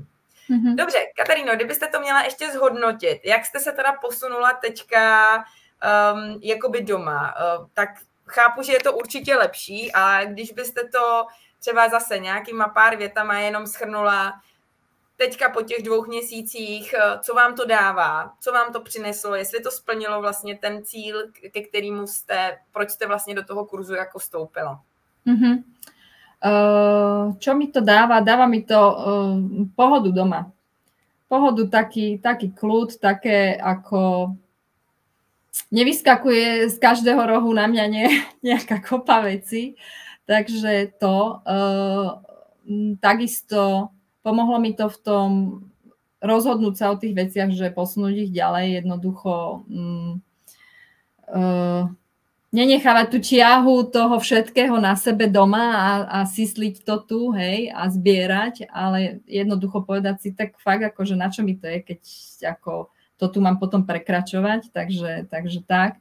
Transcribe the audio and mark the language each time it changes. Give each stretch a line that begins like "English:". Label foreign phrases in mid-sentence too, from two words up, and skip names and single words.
Czech: Dobře, Kataríno, kdybyste to měla ještě zhodnotit, jak jste se teda posunula teďka jakoby doma, tak chápu, že je to určitě lepší, a když byste to třeba zase nějakýma pár větama jenom shrnula teďka po těch 2 měsících, co vám to dává, co vám to přineslo, jestli to splnilo vlastně ten cíl, ke kterému proč jste vlastně do toho kurzu jako vstoupila?
Slovak: Čo mi to dáva? Dáva mi to pohodu doma. Pohodu, taký kľud, také ako nevyskakuje z každého rohu na mňa nejaká kopa veci. Takže to takisto pomohlo mi to v tom rozhodnúť sa o tých veciach, že posunúť ich ďalej, jednoducho nenechávať tú ťahu toho všetkého na sebe doma a sysliť to tu, hej, a zbierať, ale jednoducho povedať si, tak fakt, akože na čo mi to je, keď ako to tu mám potom prekračovať, takže tak.